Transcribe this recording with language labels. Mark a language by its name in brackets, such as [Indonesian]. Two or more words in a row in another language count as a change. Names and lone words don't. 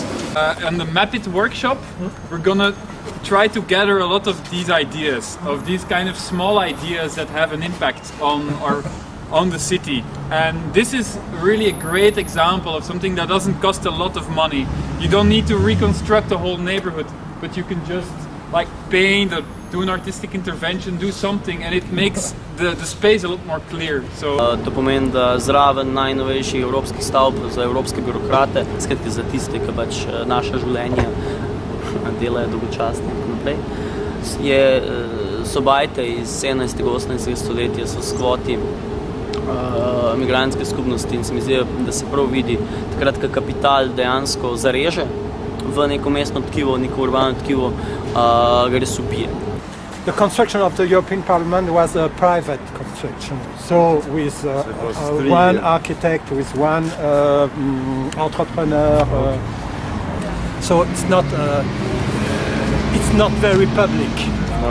[English] On the Map It workshop, we're gonna try to gather a lot of these ideas, of these kind of small ideas that have an impact on the city. And this is really a great example of something that doesn't cost a lot of money. You don't need to reconstruct the whole neighborhood, but you can just like paint or do an artistic intervention, do something, and it makes the space a lot more clear. [Slovenian] To pomeni, da zraven najnovejših evropskih stavb za evropske birokrate, skratka za tiste, ki pač naša življenja delajo dolgočasno in tako naprej, so bajte iz 17. 18. stoletja, so skvoti migrantske skupnosti in se mi zdi, da se prav vidi takrat, ko kapital dejansko zareže v neko mestno tkivo, neko urbano tkivo, ga res ubije. [English] The construction of the European Parliament was a private construction, so with one architect, with one entrepreneur. So it's not very public. No.